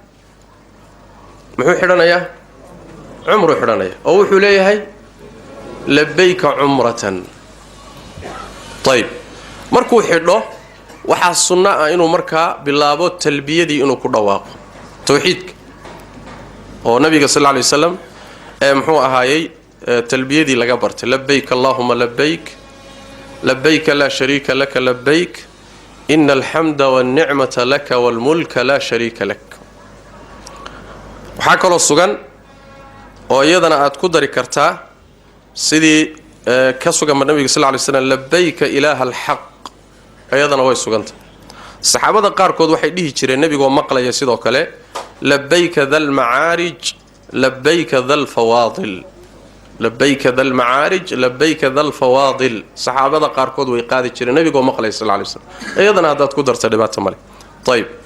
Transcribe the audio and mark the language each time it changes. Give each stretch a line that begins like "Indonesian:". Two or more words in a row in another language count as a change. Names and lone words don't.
Somali: umru xidhanaya oo wuxuu leeyahay
Arabic: لبيك عمرة
Somali: طيب markuu xidho waxa sunna ah inuu markaa bilaabo talbiyadii inuu ku dhawaaqo tawxiidka oo nabiga
Arabic: صلى الله عليه وسلم
Somali: muxuu ahaayay talbiyadii laga bartay
Arabic: لبيك اللهم لبيك لبيك لا شريك لك لبيك إن الحمد والنعمة لك والملك لا شريك لك
Somali: waxa kale sugan oo iyadana aad ku dari kartaa sidii ka sugan nabiga
Arabic: صلى الله عليه وسلم لبيك إله الحق
Somali: ayadana way suganta saxaabada qaarkood waxay dhihi jireen nabiga oo maqlaya sidoo kale
Arabic: لبيك ذا المعارج لبيك ذا الفواضل لبيك ذا المعارج لبيك ذا الفواضل
Somali: saxaabada qaarkood way qaadi jireen nabiga oo maqlaya
Arabic: صلى الله عليه وسلم
Somali: ayadana hadaad ku darto dhibaato male طيب